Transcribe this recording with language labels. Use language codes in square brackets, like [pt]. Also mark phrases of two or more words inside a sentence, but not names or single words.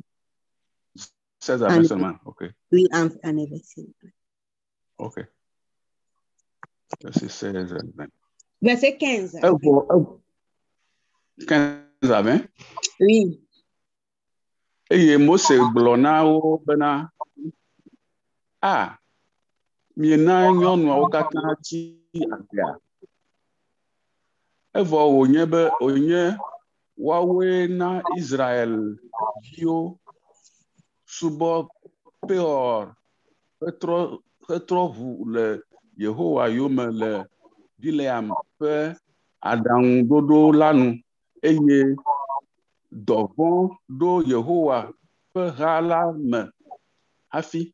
[fr] 16 à 20 seulement, OK. Oui, en effet. OK. Verset 16 à 20. Verset 15. 15 à 20? Oui. [ee] Et Mose blona o bena. Ah, miena nyɔnuawo katã tsi aglia. Evɔ wònye be wònye woawoe na Israel viwo subɔ Peor hetrɔ ʋu le Yehowa yome le Bileam ƒe aɖaŋuɖoɖo la nu eye dɔvɔ̃ ɖo Yehowa ƒe ha la me hafi.